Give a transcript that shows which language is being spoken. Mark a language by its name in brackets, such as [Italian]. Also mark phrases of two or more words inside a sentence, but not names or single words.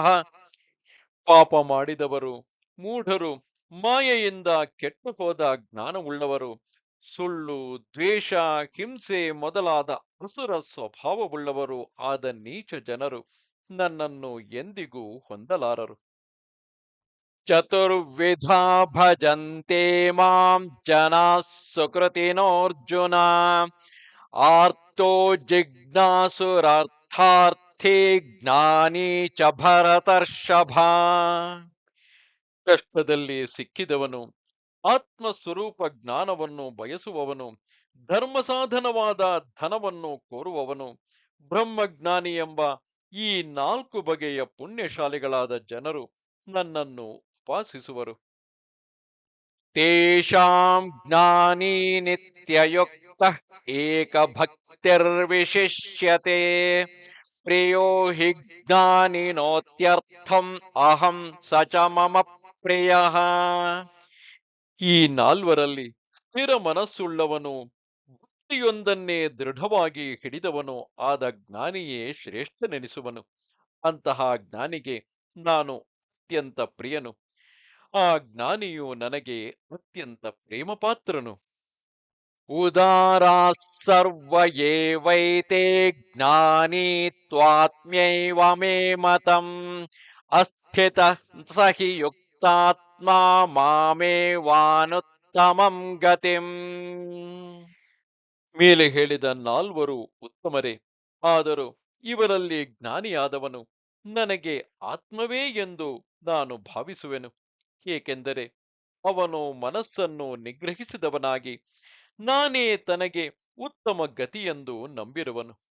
[Kannada] ಪಾಪ ಮಾಡಿದವರು, ಮೂಢರು, ಮಾಯೆಯಿಂದ ಕೆಟ್ಟು ಹೋದ ಜ್ಞಾನವುಳ್ಳವರು, ಸುಳ್ಳು, ದ್ವೇಷ, ಹಿಂಸೆ ಮೊದಲಾದ ಅಸುರ ಸ್ವಭಾವವುಳ್ಳವರು ಆದ ನೀಚ ಜನರು ನನ್ನನ್ನು ಎಂದಿಗೂ ಹೊಂದಲಾರರು. [Sanskrit] ಚತುರ್ವಿಧಾ ಭಜಂತೆ ಮಾಂ ಜನಾಃ ಸುಕೃತಿನೋರ್ಜುನ ಆರ್ತೋ ಜಿಜ್ಞಾಸುರಾರ್ಥಾರ್ಥಿ ಜ್ಞಾನಿ ಚ ಭರತರ್ಷಭ. [Kannada] ಕಷ್ಟದಲ್ಲಿ ಸಿಕ್ಕಿದವನು, ಆತ್ಮಸ್ವರೂಪ ಜ್ಞಾನವನ್ನು ಬಯಸುವವನು, ಧರ್ಮ ಸಾಧನವಾದ ಧನವನ್ನು ಕೋರುವವನು, ಬ್ರಹ್ಮಜ್ಞಾನಿ ಎಂಬ ಈ ನಾಲ್ಕು ಬಗೆಯ ಪುಣ್ಯಶಾಲಿಗಳಾದ ಜನರು ನನ್ನನ್ನು ಉಪಾಸಿಸುವರು. [Sanskrit] ತೇಷಾಂ ಜ್ಞಾನಿ ನಿತ್ಯಯುಕ್ತಃ ಏಕಭಕ್ತಿರ್ವಿಶಿಷ್ಯತೆ ಪ್ರಿಯೋ ಹಿ ಜ್ಞಾನಿನೋತ್ಯರ್ಥಂ ಅಹಂ ಸ ಚ ಮಮ ಪ್ರಿಯಃ. [Kannada] ಈ ನಾಲ್ವರಲ್ಲಿ ಸ್ಥಿರ ಮನಸ್ಸುಳ್ಳವನು, ಭಕ್ತಿಯೊಂದನ್ನೇ ದೃಢವಾಗಿ ಹಿಡಿದವನು ಆದ ಜ್ಞಾನಿಯೇ ಶ್ರೇಷ್ಠನೆನಿಸುವನು. ಅಂತಹ ಜ್ಞಾನಿಗೆ ನಾನು ಅತ್ಯಂತ ಪ್ರಿಯನು. ಆ ಜ್ಞಾನಿಯು ನನಗೆ ಅತ್ಯಂತ ಪ್ರೇಮಪಾತ್ರನು. [Sanskrit] उदाराः सर्व एवैते ज्ञानी त्वात्म्यैव मे मतम् अस्थितः स हि युक्तात्मा मामेवानुत्तमं गतिम्. [Kannada] ಮೇಲೆ ಹೇಳಿದ ನಾಲ್ವರು ಉತ್ತಮರೇ, ಆದರೂ ಇವರಲ್ಲಿ ಜ್ಞಾನಿಯಾದವನು ನನಗೆ ಆತ್ಮವೇ ಎಂದು ನಾನು ಭಾವಿಸುವೆನು. ಏಕೆಂದರೆ ಅವನು ಮನಸ್ಸನ್ನು ನಿಗ್ರಹಿಸಿದವನಾಗಿ ನಾನೇ ತನಗೆ ಉತ್ತಮ ಗತಿಯೆಂದು ನಂಬಿರುವನು.